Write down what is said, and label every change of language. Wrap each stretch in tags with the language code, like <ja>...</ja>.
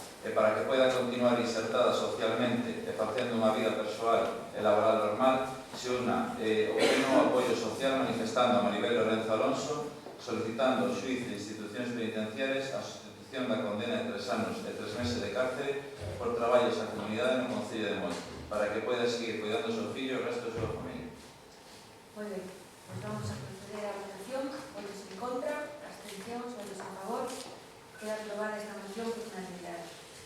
<gl>e para que poida continuar insertada socialmente e facendo unha vida persoal e laboral normal, se una o pleno apoio social manifestando a Maribel Lorenzo Alonso, solicitando ao xuiz de institucións penitenciarias a sustitución da condena de 3 anos e 3 meses de cárcere por traballos á comunidade no Concello de Moi, para que poida seguir cuidando o seu fillo e o resto da súa familia.</gl> <es>Muy bien, pues vamos a proceder a la votación.</es> <gl>Votos en contra, abstencións, votos a favor. Queda aprobada esta moción por unanimidade.</gl>